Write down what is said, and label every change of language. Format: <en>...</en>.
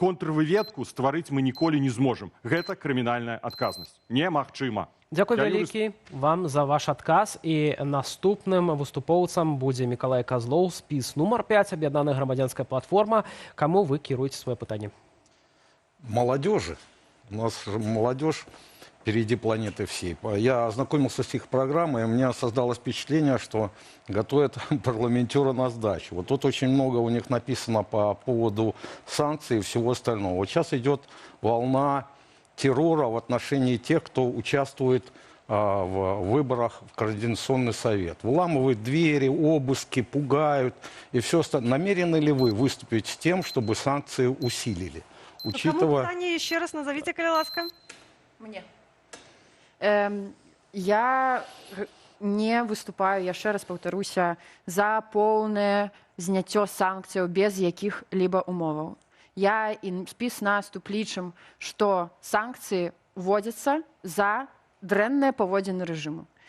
<be>Контрвыведку стварыць мы ніколі не зможам. Гэта крымінальная адказнасць. Немагчыма. Дзякуй вялікі вам за ваш адказ. І наступным выступоўцам будзе Мікалай Казлоў, спіс нумар 5, аб'яднаная грамадзянская платформа. Каму вы кіруеце сваё пытанне?</be> <ru>Молодежи. У нас молодежь впереди планеты всей. Я ознакомился с их программой, и у меня создалось впечатление, что готовят парламентера на сдачу. Вот тут очень много у них написано по поводу санкций и всего остального. Вот сейчас идет волна террора в отношении тех, кто участвует в выборах в Координационный совет. Вламывают двери, обыски, пугают и все остальное. Намерены ли вы выступить с тем, чтобы санкции усилили? Кому питання ще раз назовите, коли ласка? Мне.</ru> <be>Я не выступаю, яшчэ раз паўтаруся, за поўнае зняццё санкцыяў без якіх-либо умоваў. Я і спіс наступ лічым, што санкцыі вводзяцца за дрэнныя паводзіны рэжыму.</be>